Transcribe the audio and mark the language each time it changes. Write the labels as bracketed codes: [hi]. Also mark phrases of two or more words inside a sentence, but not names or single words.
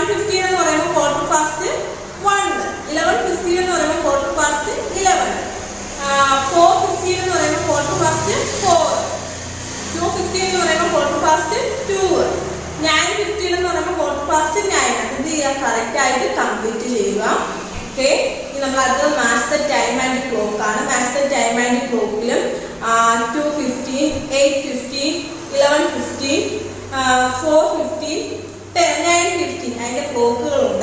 [ml] 11:15 എന്ന് പറയുമ്പോൾ [en] quarter past 1. [ml] 11:15 എന്ന് പറയുമ്പോൾ [en] quarter past 11. [ml] 4:15 എന്ന് പറയുമ്പോൾ [en] quarter past 4. [ml] 2:15 എന്ന് പറയുമ്പോൾ [en] quarter past 2. [ml] 9:15 എന്ന് പറയുമ്പോൾ [en] quarter past 9. [ml] അത് ചെയ്യാൻ കറക്റ്റ് ആയിട്ട് കംപ്ലീറ്റ് ചെയ്യുക. ഓക്കെ, ഇനി നമ്മൾ അടുത്ത [en] master time and clock [ml] ആണ്. [en] master time and clockലും [ml] 2:15, 8:15, 11:15, 4:15, 9:15 അതിന്റെ ക്ലോക്കുകളുണ്ട്.